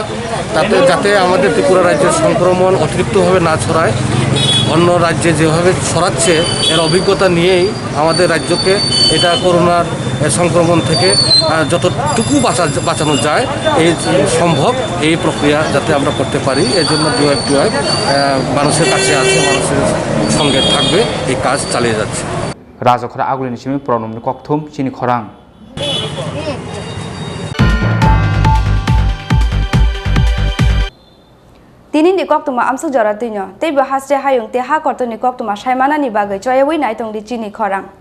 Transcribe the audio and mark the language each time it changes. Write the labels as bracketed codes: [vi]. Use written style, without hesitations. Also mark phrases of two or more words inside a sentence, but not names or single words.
[bn] যাতে আমাদের ত্রিপুরা রাজ্যের সংক্রমণ অতিরিক্তভাবে না ছড়ায় অন্য রাজ্যে যেভাবে ছড়াচ্ছে এর অভিজ্ঞতা নিয়েই আমাদের রাজ্যকে এটা করোনার সংক্রমণ থেকে যতটুকু বাঁচানো যায় এই সম্ভব এই প্রক্রিয়া যাতে আমরা করতে পারি এর জন্য ডিওয়াইএফ মানুষের কাছে আছে মানুষের সঙ্গে থাকবে এই কাজ চালিয়ে যাচ্ছে [trp] রাজখরা আগুলিনি সিমি প্রণব ককথম চিনি খরাং tini ni kok tuma amsuk jora tinyo teibo haste hayung te ha korto ni kok tuma saimana ni bagai choya wi nai tong di Chini Khorang.